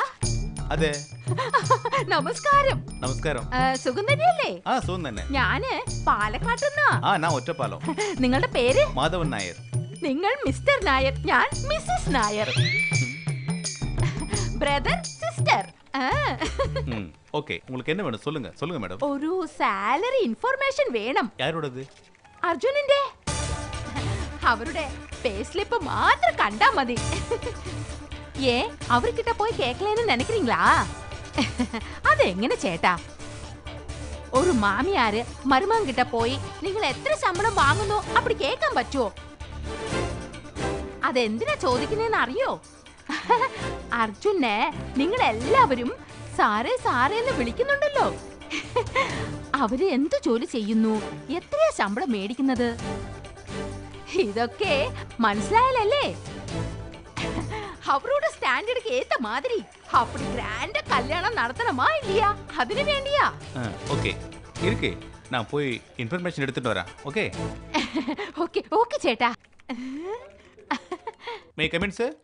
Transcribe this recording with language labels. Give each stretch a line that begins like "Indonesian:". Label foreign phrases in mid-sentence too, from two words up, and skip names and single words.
Malayalam: അതെ. നമസ്കാരം. നമസ്കാരം. സുഖം തന്നെയല്ലേ? ആ, സുഖം തന്നെ. ഞാന് പാലക്കാട്ടുന്നാ. ആ, ഞാൻ ഒറ്റപ്പാലം. നിങ്ങളുടെ പേര്? മാധവൻ നായർ. നിങ്ങൾ മിസ്റ്റർ നായർ, ഞാൻ മിസ്സസ് നായർ.
English: brother sister.
Tamil: ஓகே, உங்களுக்கு என்ன வேணும் சொல்லுங்க. சொல்லுங்க மேடம்.
Malayalam: ഒരു
English: salary information
Malayalam: വേണം.
Tamil: யாரோடது?
Malayalam: അർജുനന്റെ. അവരുടെ
English: pay slip
Malayalam: മാത്രം കണ്ടാ മതി.
Tamil: ஏன் அவர்கிட்ட போய் கேட்கலன்னு நினைக்கிறீங்களா?
Malayalam: அது எങ്ങനെ ചേട്ടാ? ഒരു മാമിയാര് മരുമകൻകിட்ட പോയി നിങ്ങൾ എത്ര ശമ്പളം വാങ്ങുന്നു அப்படி കേൾക്കാൻ പറ്റുമോ? അതെന്തിനാ ചോദിക്കുന്നതെന്ന് അറിയോ? അർജുനെ നിങ്ങൾ എല്ലാവരും സാറേ സാറേ എന്ന് വിളിക്കുന്നുണ്ടല്ലോ. അവര് എന്ത് ജോലി ചെയ്യുന്നു, എത്രയാ ശമ്പളം മേടിക്കുന്നത്, ഇതൊക്കെ മനസ്സിലായാലല്ലേ
Tamil: அவரோட ஸ்டாண்டர்டுக்கு ஏத்த மாதிரி அப்படி கிராண்டா கல்யாணம் நடத்தணுமா இல்லையா? அதுக்கு வேண்டியா? ஓகே இருக்கு, நான் போய் இன்ஃபர்மேஷன் எடுத்துட்டு வரேன். ஓகே ஓகே ஓகே சேட்டா.
English: may come in sir?